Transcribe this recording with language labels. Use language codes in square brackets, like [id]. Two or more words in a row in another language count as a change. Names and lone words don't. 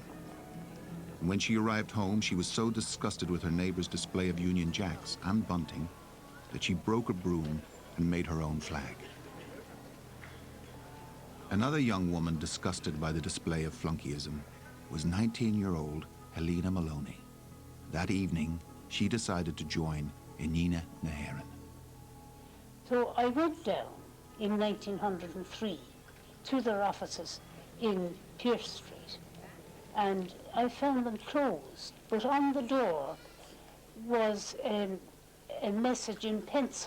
[en] And when she arrived home, she was so disgusted with her neighbor's display of Union Jacks and bunting that she broke a broom and made her own flag. Another young woman disgusted by the display of flunkyism was 19-year-old Helena Maloney. That evening, she decided to join Inine na hÉireann. So I went down in 1903 to their offices in Pierce Street. And I found them closed, but on the door was a message in pencil.